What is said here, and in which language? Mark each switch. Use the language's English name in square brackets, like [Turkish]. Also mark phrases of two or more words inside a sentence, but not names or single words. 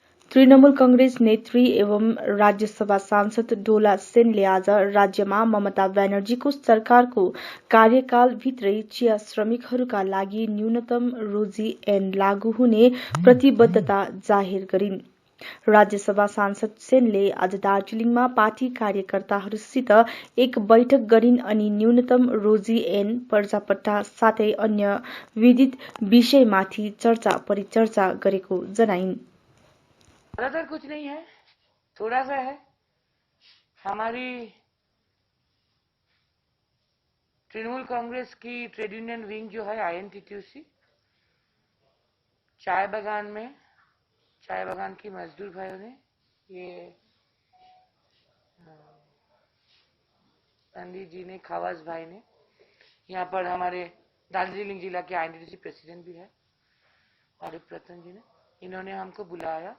[Nepali] तृणमूल कांग्रेस नेत्री एवं राज्यसभा सांसद डोला सेनले आज राज्यमा ममता ब्यानर्जीको सरकारको कार्यकालभित्रै चिया श्रमिकहरूका लागि न्यूनतम रोजी ऐन लागू हुने प्रतिबद्धता जाहेर गरिन्। राज्यसभा सांसद सेनले आज दार्जीलिङमा पार्टी कार्यकर्ताहरूसित एक बैठक गरिन् अनि न्यूनतम रोजी ऐन पर्जापट्टा साथै अन्य विदित विषयमाथि चर्चा परिचर्चा गरेको जनाइन्। [Hindi] ज्यादातर कुछ नहीं है, थोड़ा सा है। हमारी तृणमूल कांग्रेस की [English] trade union wing [Hindi] जो है INTTUC, चाय बागान की मजदूर भाइयों ने ये पंडित जी ने, खवास भाई ने, यहाँ पर हमारे दार्जिलिंग जिला के INTTUC प्रेसिडेंट भी है और रतन जी ने, इन्होंने हमको बुलाया।